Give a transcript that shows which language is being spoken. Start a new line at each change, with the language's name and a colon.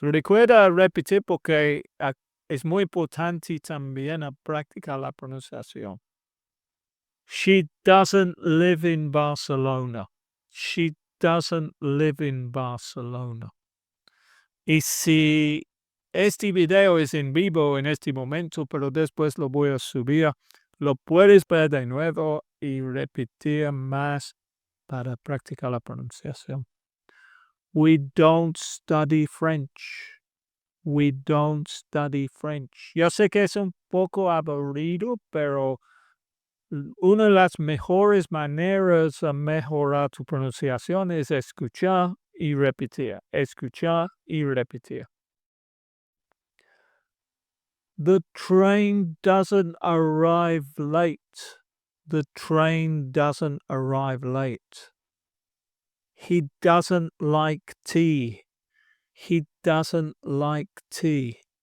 Spanish: Recuerda repetir porque es muy importante también a practicar la pronunciación.
English: She doesn't live in Barcelona. She doesn't live in Barcelona.
Spanish: Y si este video es en vivo en este momento, pero después lo voy a subir, lo puedes ver de nuevo y repetir más para practicar la pronunciación.
English: We don't study French. We don't study French.
Spanish: Yo sé que es un poco aburrido, pero una de las mejores maneras de mejorar tu pronunciación es escuchar y repetir. Escuchar y repetir.
English: The train doesn't arrive late. The train doesn't arrive late. He doesn't like tea. He doesn't like tea.